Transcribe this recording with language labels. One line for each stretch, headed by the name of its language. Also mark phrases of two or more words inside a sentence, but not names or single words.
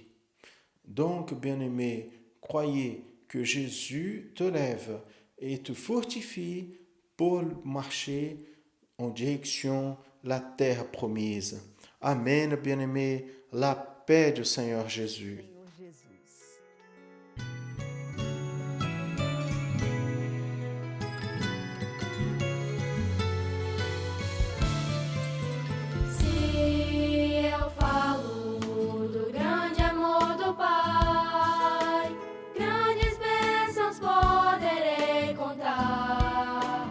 French: Donc, bien-aimé, croyez que Jésus te lève et te fortifie pour marcher en direction de la terre promise. Amen, bien-aimé, la paix du Seigneur Jésus.
Portuguese: Senhor Jesus. Se eu falo do grande amor do Pai, grandes bênçãos poderei contar.